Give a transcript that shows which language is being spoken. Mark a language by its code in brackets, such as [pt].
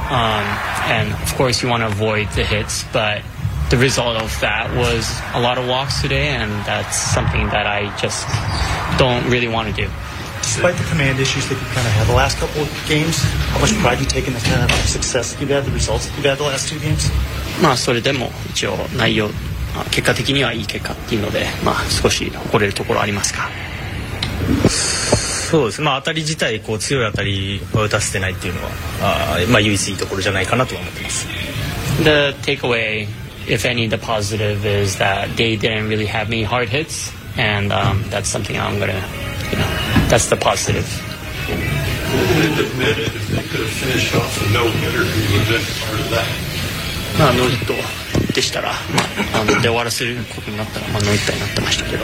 [en] And of course you want to avoid the hits, but the result of that was a lot of walks today, and that's something that I just don't really want to do. Despite the command issues that you kind of had the last couple of games, how much pride you take in the kind of success that you've had, the results that you've had the last two games? [ja] まあそれでも一応内容結果的にはいい結果っていうので、まあ、少し誇れるところありますか。そうですね、まあ、当たり自体こう強い当たりを打たせてないっていうのは、まあ、唯一いいところじゃないかなと思ってます。 [en] The takeaway, if any, the positive is that they didn't really have many hard hits and that's something I'm gonna, you know, that's the positive. What would it have meant if they could have finished off a no-hitter who would have been part of that? [ja] まあ、ノーヒットでしたら、まあ、で終わらせることになったら、まあ、ノーヒットになってましたけど、